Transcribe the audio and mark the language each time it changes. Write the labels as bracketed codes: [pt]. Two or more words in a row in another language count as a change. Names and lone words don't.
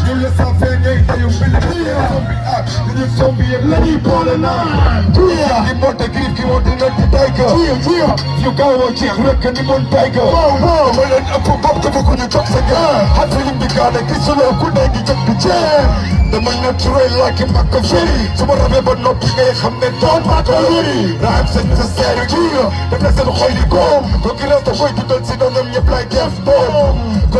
[wo] Bu la safee ngay ndeyam bi liggéey. Sombi ak bu ñu sombi yëpp lay boole naa. Grif gi moo di nekk di Tiger. Jiya, jiya. Yu gaaw a jeex rek ni mon Tiger. Wow, wow. Dama leen ëpp bopp te bëgguñu jóg sa ngeen. Xat sa yim di gaane, gisuloo ku ne ngi jóg di jeex. Dama naturel [en] like a pack of cherry. [wo] Su ma rabee ba noppi ngay xam ne doon maa ko wéri. [en] Rhymes and the sery. [wo] Jiya. Def na seen xol yi góom. Ko gi rew te koy dundal si doonam ñëpp lay def boom. Ko